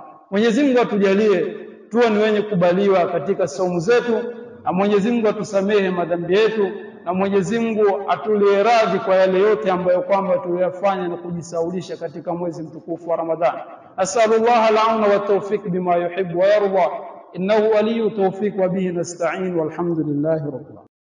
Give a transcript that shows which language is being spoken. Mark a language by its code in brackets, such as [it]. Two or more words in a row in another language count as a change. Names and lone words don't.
[sw] Mwenyezi Mungu atujalie tuwe ni wenye kubaliwa katika saumu zetu, na Mwenyezi Mungu atusamehe madhambi yetu, na Mwenyezi Mungu atulie radhi kwa yale yote ambayo kwamba tuliyafanya na kujisaulisha katika mwezi mtukufu wa Ramadhani. [ar] أسأل الله العون والتوفيق بما يحب ويرضى، إنه ولي التوفيق وبه نستعين، والحمد لله رب العالمين.